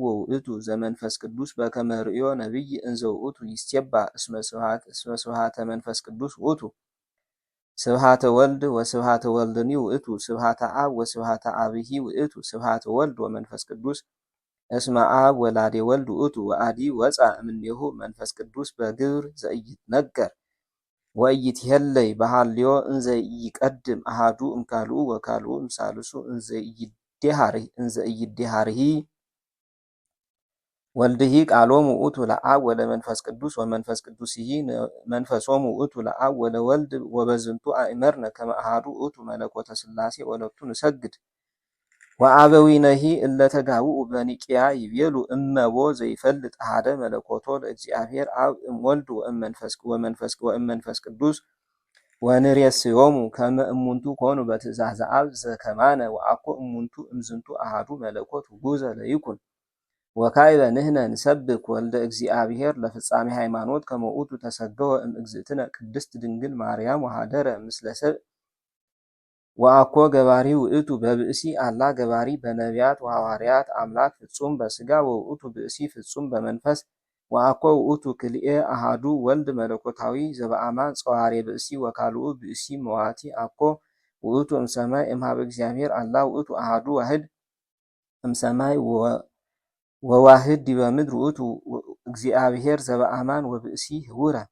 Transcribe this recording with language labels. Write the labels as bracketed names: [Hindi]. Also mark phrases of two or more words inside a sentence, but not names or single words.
[Geez] ውእቱ ዘመንፈስ ቅዱስ በከመ ርእዮ ነቢይ እንዘ ውእቱ ይሴባህ እስመ ስብሃተ መንፈስ ቅዱስ ውእቱ ስብሃተ ወልድ ወስብሃተ ወልድኒ ውእቱ ስብሃተ አብ ወስብሃተ አብሂ ውእቱ ስብሃተ ወልድ ወመንፈስ ቅዱስ እስመ አብ ወላዴ ወልድ ውእቱ ወአዲ ወፃ እምኔሁ መንፈስ ቅዱስ በግብር ዘኢይትነገር ወኢይትሄለይ በሃልዮ እንዘ ይቀድም አሃዱ እምካልኡ ወካልኡ እምሳልሱ እንዘ ኢይዴሃርሂ ወልድሂ ቃሎሙ ውእቱ ለአብ ወለመንፈስ ቅዱስ ወመንፈስ ቅዱስሂ መንፈሶሙ ውእቱ ለአብ ወለወልድ ወበዝንቱ አእመርነ ከመ አሐዱ ውእቱ መለኮተ ሥላሴ ወለቱ ንሰግድ ወአበዊነሂ እለ ተጋብኡ በኒቅያ ይቤሉ እመቦ ዘይፈልጥ አሐደ መለኮቶ ለእግዚአብሔር አብ እምወልድ ወእመንፈስ ቅዱስ ወንሬስዮሙ ከመ እሙንቱ ኮኑ በትእዛዘ አብ ዘከማነ ወአኮ እሙንቱ እምዝንቱ አሐዱ መለኮት ውጉዘ ለይኩን ወካዕበ ንሕነ ንሰብክ ወልደ እግዚአብሔር ለፍጻሜ ሃይማኖት ከመ ውእቱ ተሰገወ እምእግዝእትነ ቅድስት ድንግል ማርያም ወሃደረ ምስለ ሰብእ ወአኮ ገባሪ ውእቱ በብእሲ አላ ገባሪ በነቢያት ወሐዋርያት አምላክ ፍጹም በሥጋ ወውእቱ ብእሲ ፍጹም በመንፈስ ወአኮ ውእቱ ክልኤ አሃዱ ወልድ መለኮታዊ ዘበአማን ጸዋሬ ብእሲ ወካልኡ ብእሲ መዋቲ አኮ ውእቱ እምሰማይ እምሃበ እግዚአብሔር አላ ውእቱ አሃዱ ዋህድ እምሰማይ ወዋህድ ዲበ ምድር ውእቱ እግዚአብሔር ዘበአማን ወብእሲ ህውረ